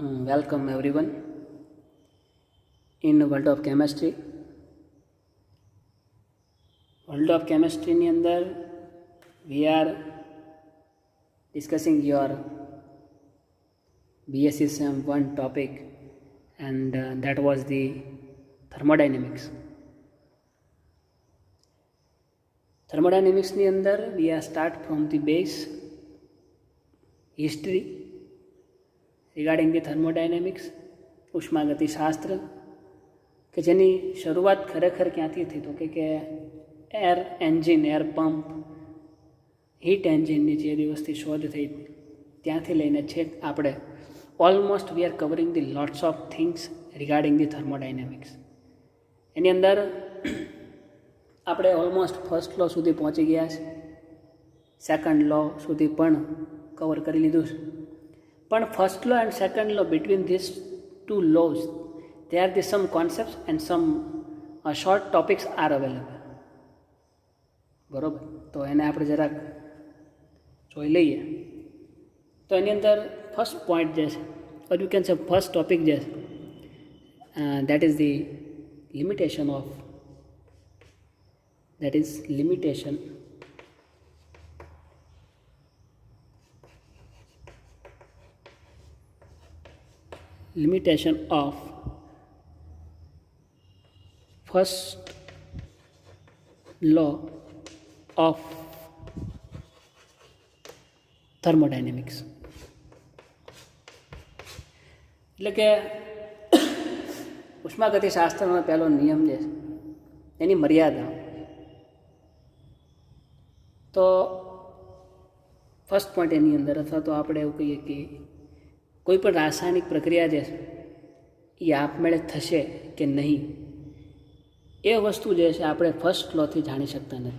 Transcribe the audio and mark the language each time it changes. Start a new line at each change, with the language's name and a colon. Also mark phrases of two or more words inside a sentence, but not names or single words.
English: welcome everyone in World of Chemistry. World of Chemistry
Gujarati: ની અંદર
English: we are discussing your BSc Sem 1 topic and that was the thermodynamics. Thermodynamics
Gujarati: ની અંદર
English: we are start from the base history regarding the thermodynamics,
Gujarati: ઉષ્માગતિશાસ્ત્ર કે જેની શરૂઆત ખરેખર ક્યાંથી થઈ તો કે એર એન્જિન, એર પંપ, હીટ એન્જિનની જે દિવસથી શોધ થઈ ત્યાંથી લઈને છેક આપણે
English: almost we are covering the lots of things regarding the thermodynamics.
Gujarati: એની અંદર આપણે ઓલમોસ્ટ
English: first law
Gujarati: સુધી પહોંચી ગયા છે,
English: second law
Gujarati: સુધી પણ કવર કરી લીધું છે.
English: પણ first law and second law between these two laws there are some concepts and some short topics are available.
Gujarati: બરોબર, તો એને આપણે જરાક જોઈ લઈએ. તો એની અંદર
English: first point
Gujarati: જે છે,
English: or you can say first topic
Gujarati: જે છે,
English: that is the limitation of first law of thermodynamics.
Gujarati: એટલે કે ઉષ્માગતિશાસ્ત્રનો પહેલો નિયમ જે છે એની મર્યાદા. તો
English: first point
Gujarati: એની અંદર અથવા તો આપણે એવું કહીએ કે કોઈ પણ રાસાયણિક પ્રક્રિયા જે છે એ આપમેળે થશે કે નહીં, એ વસ્તુ જે છે આપણે
English: first lawથી
Gujarati: જાણી શકતા નથી.